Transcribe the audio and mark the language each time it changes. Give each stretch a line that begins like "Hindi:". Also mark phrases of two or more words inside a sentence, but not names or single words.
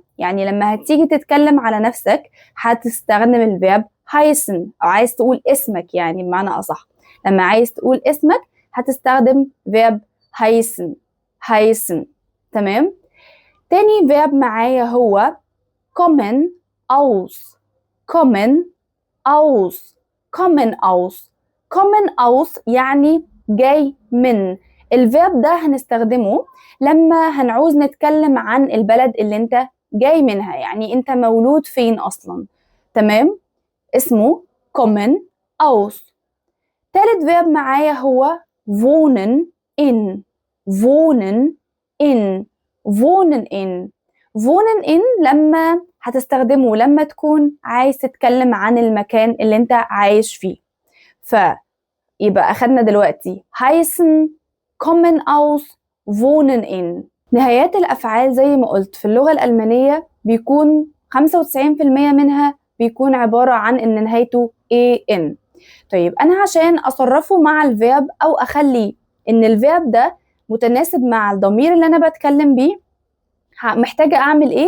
Arabic: يعني لما هتيجي تتكلم على نفسك هتستخدم الفيرب heißen، أو عايز تقول اسمك يعني بمعنى أصح، لما عايز تقول اسمك هتستخدم فيرب heißen. تمام؟ تاني فيرب معايا هو
German: kommen aus
Arabic: يعني جاي من. الفيرب ده هنستخدمه لما هنعوز نتكلم عن البلد اللي انت جاي منها، يعني انت مولود فين اصلا. تمام؟ اسمه
German: kommen aus.
Arabic: تالت فيرب معايا هو
German: wohnen in.
Arabic: لما هتستخدمه لما تكون عايز تتكلم عن المكان اللي انت عايش فيه. فيبقى أخدنا دلوقتي
German: heißen, kommen aus, wohnen in.
Arabic: نهايات الأفعال زي ما قلت في اللغة الألمانية بيكون 95% منها بيكون عبارة عن إن نهايته ان. طيب أنا عشان أصرفه مع الفيرب أو أخلي إن الفيرب ده متناسب مع الضمير اللي أنا بتكلم بيه، محتاجة أعمل إيه؟